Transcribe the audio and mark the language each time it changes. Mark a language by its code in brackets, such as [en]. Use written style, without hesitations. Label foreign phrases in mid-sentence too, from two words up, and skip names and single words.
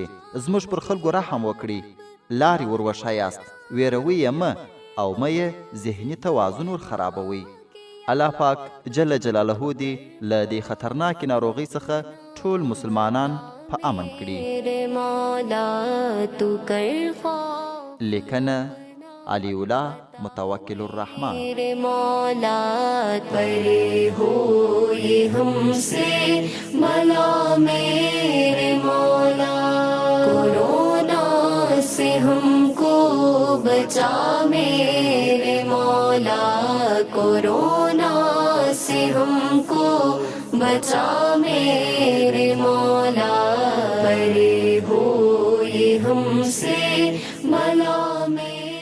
[ps] زموږ پر خلکو رحم وکړي، لارې ور وښایاست، ویروي یې مه او مه یې ذهني توازن ور خرابوئ. الله پاک جل جلاله دې له دې خطرناکې ناروغۍ څخه ټول مسلمانان په امن کړي. لیکنه علی الله متوکل الرحمن. [ur] مولا پرے ہو یہ ہم سے بلا میرے مولا کورونا سے ہم کو بچا میرے مولا کورونا سے ہم کو بچا میرے مولا پرے ہو یہ ہم سے بلا میرے